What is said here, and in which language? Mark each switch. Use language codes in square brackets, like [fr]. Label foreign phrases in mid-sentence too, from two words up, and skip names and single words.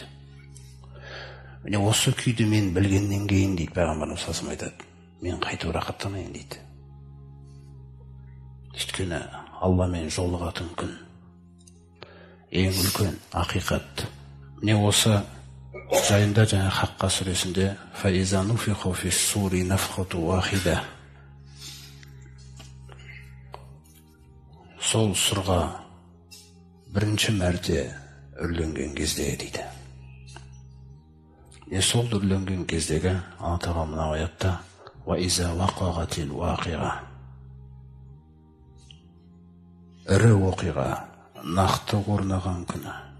[kk] Міне осы күйді мен білгеннен кейін дейді Пайғамбарымыз [ar] صلى الله عليه [kk] айтады: мен қайтып рақаттанайын дейді. Өйткені Алламен жолығатын күн ең үлкен ақиқат. Міне осы жайында жаңа Хаққа сүресінде [ar] فإذا نفخ في الصور نفخة واحدة, [kk] сол сұрға бірінші мәрте үрленген кезде дейді. Сол үрленген кездегі Алла Тағала мына аятта [ar] وإذا وقعت الواقعة, [kk] ірі оқиға нақты орнаған күні.